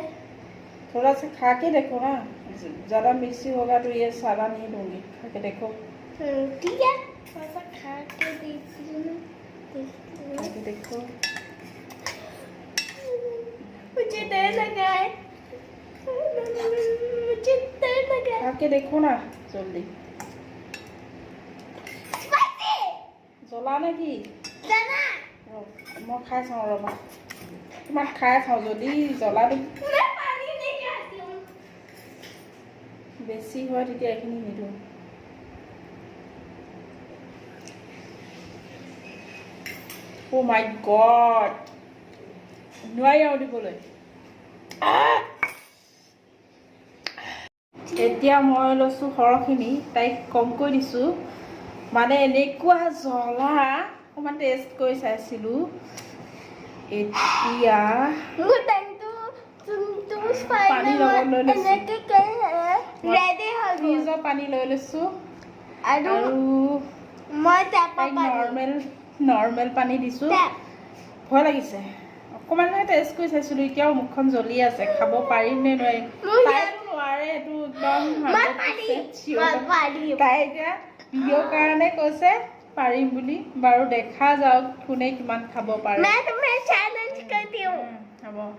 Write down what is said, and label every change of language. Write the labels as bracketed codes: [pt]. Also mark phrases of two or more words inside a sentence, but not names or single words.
[hi] थोड़ा सा खा के देखो ना ज़्यादा मिक्सी होगा तो ये सारा नहीं दूंगी खा के देखो ठीक है थोड़ा सा खा के देखती हूँ खा के देखो मुझे डर लगा है मुझे डर लगा है खा के देखो ना जल्दी [as] জ্বলা নেকি [hi] जाना [as] মই খাই চাওঁ ৰবা তোমাক খাই চাওঁ যদি জ্বলা [hi] मैं पानी नहीं खाती हूँ [as] বেছি হয় তেতিয়া এইখিনি নিদিওঁ [en] Oh my god [as] নোৱাৰি আৰু দিবলৈ এতিয়া মই লৈছোঁ সৰহখিনি তাইক কমকৈ দিছোঁ মানে এনেকুৱা জ্বলা অকণমান টেষ্ট কৰি চাইছিলোঁ এতিয়া [hi] वो टंटू तुम [as] पानी লগত লৈ লৈছোঁ। এনেকে কৈ ৰেডি হৈ গ'ল ফ্ৰিজৰ পানী লৈ লৈছোঁ আৰু আৰু মই টেপৰ তাইক পানী নৰ্মেল পানী দিছোঁ টেপ ভয় লাগিছে অকণমান টেষ্ট কৰি চাইছিলোঁ এতিয়াও মুখখন জ্বলি আছে খাব পাৰিম নে নোৱাৰিম তাইতো নোৱাৰে এইটো একদম মই পাৰিম তাই এতিয়া ভিডিঅ'ৰ কাৰণে কৈছে পাৰিম বুলি বাৰু দেখা যাওক কোনে কিমান খাব পাৰে [hi] मैं तुम्हें चैलेंज करती हूँ [as] হ'ব